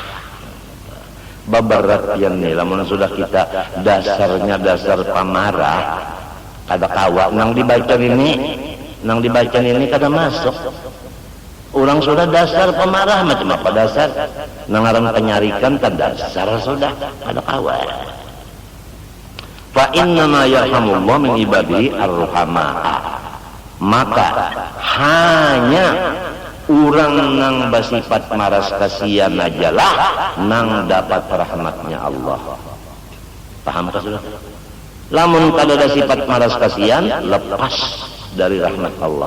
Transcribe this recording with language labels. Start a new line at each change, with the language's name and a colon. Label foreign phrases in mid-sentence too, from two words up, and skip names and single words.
Banjar: Babarat yang nih, lamun sudah kita dasarnya dasar pamarah, kada kawa nang dibaca ini kada masuk.
Indonesian: Orang sudah dasar pemarah macam apa dasar?
Banjar: Nang aran penyarikan kada dasar sudah kada kawa.
Arabic: Fa inna ma yarhamullah min ibadihi ar-ruhamaa.
Banjar: Maka hanya orang nang bersifat maras kasihan ajalah nang dapat rahmatnya Allah. Paham kah sudah? Lamun kada ada sifat maras kasihan, lepas dari rahmat Allah.